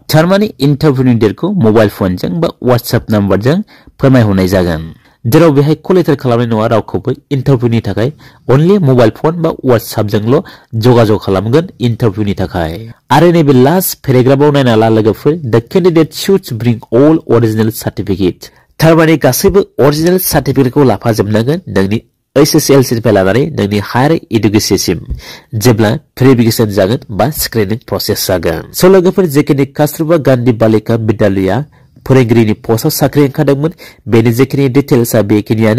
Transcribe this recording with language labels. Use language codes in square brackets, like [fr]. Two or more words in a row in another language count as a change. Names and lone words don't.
[brx] थारमानि इंटरव्यूनि डेटखौ मोबाइल फनजों बा WhatsApp नम्बरजों फोरमायहरनाय जागोन, जेराव बेहाय कलेक्टर खालामनाय नङा रावखौबो इंटरव्यूनि थाखाय, अनलि मोबाइल फन बा WhatsApp जोंल' जगाजग खालामगोन इंटरव्यूनि थाखाय। आरो नैबे लास्ट पेराग्राफाव नायना ला लोगोफोर, [en] the candidate should bring all original certificate. [brx] थारमानि गासैबो ओरिजिनल सर्टिफिकेटखौ लाफाजोबनांगोन नोंनि HSLC निफ्राय लानानै नोंनि हायर एडुकेशनसिम जेब्ला भेरिफिकेशन जागोन बा स्क्रिनिं प्रसेस जागोन। स' लोगोफोर, जेखिनि कस्तुरबा गांधी बालिका विद्यालया फोरोंगिरिनि पस्टआव साख्रि ओंखारदोंमोन बेनि जेखिनि डिटेल्सआ बेखिनियानो।